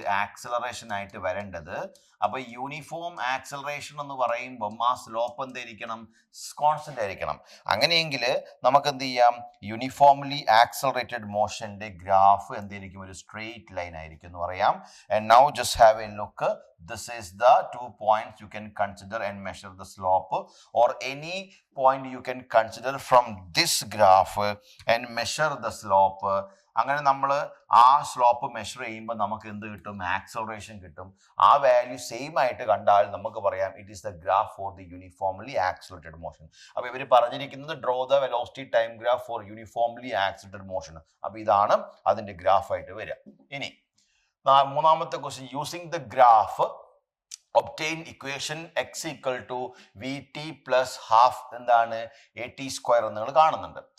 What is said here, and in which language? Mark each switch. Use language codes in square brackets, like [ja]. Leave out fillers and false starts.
[ml] Acceleration ആയിട്ട് വരേണ്ടത്. അപ്പൊ യൂണിഫോം ആക്സലറേഷൻ എന്ന് പറയുമ്പം ആ സ്ലോപ്പ് എന്തായിരിക്കണം? കോൺസ്റ്റന്റ് ആയിരിക്കണം. അങ്ങനെയെങ്കിൽ നമുക്ക് എന്ത് ചെയ്യാം? യൂണിഫോംലി ആക്സലറേറ്റഡ് മോഷന്റെ ഗ്രാഫ് എന്തായിരിക്കും? ഒരു സ്ട്രെയിറ്റ് ലൈൻ ആയിരിക്കും എന്ന് പറയാം. [en] And now just have a look. This is the 2 points you can consider and measure the slope, or any point you can consider from this graph and measure the slope. [ml] അങ്ങനെ നമ്മൾ ആ slope measure ചെയ്യുമ്പോൾ നമുക്ക് എന്ത് കിട്ടും? Acceleration കിട്ടും. ആ value same ആയിട്ട് കണ്ടാൽ നമുക്ക് പറയാം [en] It is the graph for the uniformly accelerated motion. [ml] അപ്പൊ ഇവർ പറഞ്ഞിരിക്കുന്നത് [en] Draw the velocity time graph for uniformly accelerated motion. [ml] അപ്പൊ ഇതാണ് അതിന്റെ ഗ്രാഫ് ആയിട്ട് വരിക. ഇനി മൂന്നാമത്തെ question, [en] using the graph obtain equation x equal to v t plus half a t square [ml] എന്ന് നിങ്ങൾ കാണുന്നുണ്ട്.